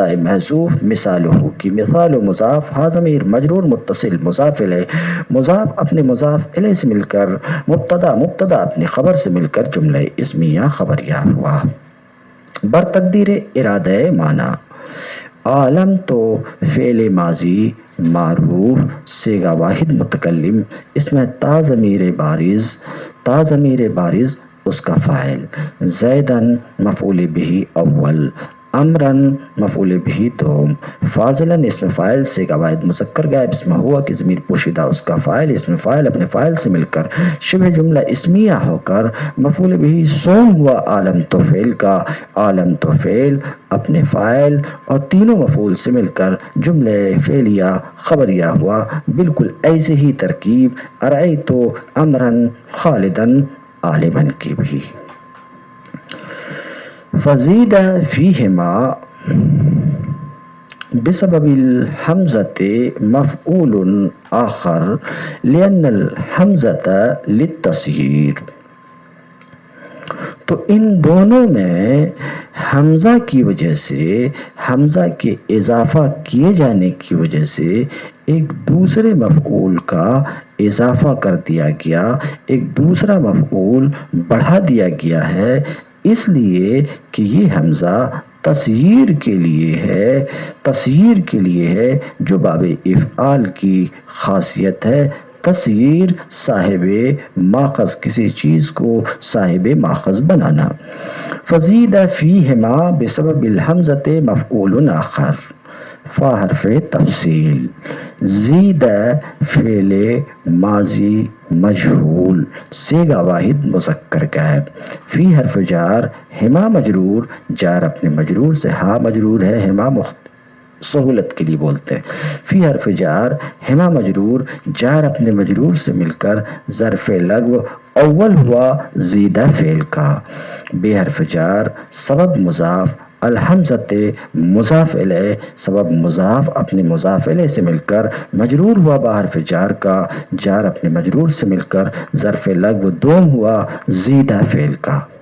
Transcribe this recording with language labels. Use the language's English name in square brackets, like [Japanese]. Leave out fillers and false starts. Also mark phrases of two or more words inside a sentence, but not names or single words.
[Urdu] محذوف مثالہ کی، مثال و مضاف ہا ضمیر مجرور متصل مضاف الیہ، مضاف اپنے مضاف الیہ سے مل کر مبتدا، مبتدا اپنی خبر سے مل کر جملہ اسمیہ خبریہ ہوا، برتقدیر ارادہ معنی، عالم تو فعل ماضی معروف صیغہ واحد متکلم، اس میں تا ضمیر بارز، تا ضمیر بارز اس کا فاعل، زیدن مفعول بہ اول، امرن مفعول بہ دوم، فاضلاً اسم فاعل صیغہ واحد مذکر غائب، اس میں ہوا کی ضمیر پوشیدہ اس کا فاعل، اسم فاعل اپنے فاعل سے مل کر شبہ جملہ اسمیہ ہو کر مفعول بہ سوم ہوا عالم تو فعل کا، عالم تو فعل اپنے فاعل اور تینوں مفعول سے مل کر جملہ فعلیہ خبریہ ہوا، بالکل ایسے ہی ترکیب [Arabic] ارأیت امرن خالدن عالما [Urdu] کی بھی، [Arabic] فزید فیہما بسبب الحمزة مفعول آخر لأن الحمزة للتصغیر، [Urdu] تو ان دونوں میں حمزہ کی وجہ سے، حمزہ کے اضافہ کیے جانے کی وجہ سے ایک دوسرے مفعول کا اضافہ کر دیا گیا، ایک دوسرا مفعول بڑھا دیا گیا ہے، اس لیے کہ یہ حمزہ تصغیر کے لیے ہے جو باب افعال کی خاصیت ہے۔ تصغیر صاحب ماخذ، کسی چیز کو صاحب ماخذ بنانا۔ [Arabic] فزید فیہما بسبب الحمزۃ مفعول آخر۔ [Urdu] فا حرف تفصیل، زید فعل ماضی مجہول، صیغہ واحد مذکر غائب، فی حرف جار، ہما مجرور، جار اپنے مجرور سے، ہا مجرور ہے، ہما سہولت کے لیے بولتے ہیں، فی حرف جار، ہما مجرور، جار اپنے مجرور سے مل کر ظرف لغو اول ہوا زیدہ فعل کا، بے حرف جار، سبب مضاف، الحمزۃ مضاف الیہ، سبب مضاف اپنے مضاف الیہ سے مل کر مجرور ہوا با حرف جار کا، جار اپنے مجرور سے مل کر ظرف لغو دوم ہوا زیدہ فعل کا۔